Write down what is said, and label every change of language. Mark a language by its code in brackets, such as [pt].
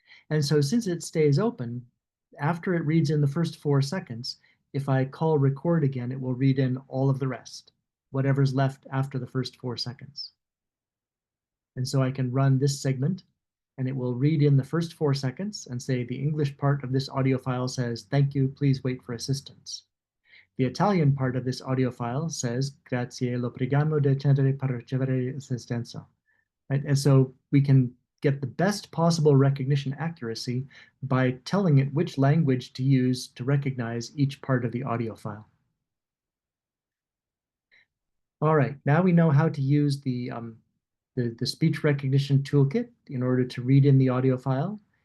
[en] And so since it stays open, after it reads in the first 4 seconds, if I call record again, it will read in all of the rest, whatever's left after the first 4 seconds. And so I can run this segment and it will read in the first 4 seconds and say the English part of this audio file says, thank you, please wait for assistance. The Italian part of this audio file says, [it] grazie, lo preghiamo di attendere per ricevere assistenza. [en] Right? And so we can get the best possible recognition accuracy by telling it which language to use to recognize each part of the audio file. All right, now we know how to use the speech recognition toolkit in order to read in the audio file.